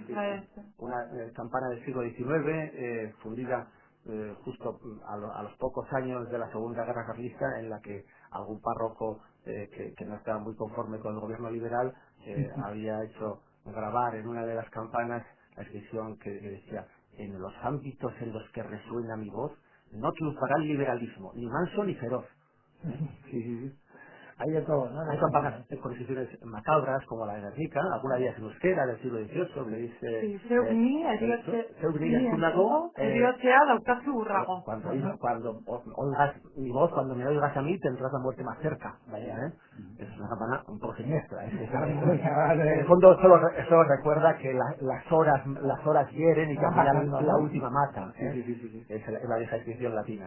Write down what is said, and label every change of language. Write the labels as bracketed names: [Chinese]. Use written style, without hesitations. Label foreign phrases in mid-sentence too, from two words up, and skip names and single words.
[Spanish] una campana del siglo XIX, fundida justo a los pocos años de la Segunda Guerra Carlista, en la que algún párroco que no estaba muy conforme con el gobierno liberal había hecho grabar en una de las campanas la inscripción que decía: en los ámbitos en los que resuena mi voz no triunfará el liberalismo, ni manso ni feroz. Sí. Hay de todo, ¿no? Hay campanas con inscripciones macabras, como la de Guernica, alguna de ellas en euskera del siglo XVIII, le dice... Sí, [Basque] zeugni, eriotzea dautazu urrago. [Spanish] Cuando oigas mi voz, cuando me oigas a mí, tendrás la muerte más cerca. Es una campana un poco siniestra. En el fondo, solo recuerda que las horas hieren y que al final la última mata. Es la vieja inscripción latina.